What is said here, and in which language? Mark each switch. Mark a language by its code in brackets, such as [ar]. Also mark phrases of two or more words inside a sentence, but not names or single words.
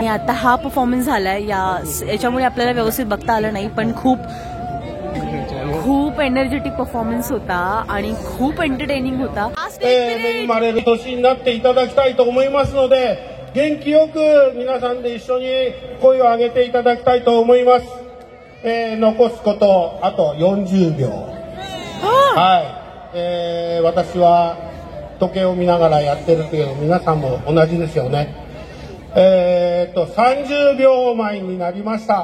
[mr] आणि आता हा परफॉर्मन्स झालाय, याच्यामुळे आपल्याला व्यवस्थित बघता आलं नाही, पण खूप खूप [en] energetic performance [mr] होता आणि खूप एंटरटेनिंग होता. [ja] 恵まれる年になっていただきたいと思いますので、元気よく皆さんで一緒に声を上げていただきたいと思います。残すことあと40秒。はい。私は時計を見ながらやってるけど、皆さんも同じですよね。30秒前になりました。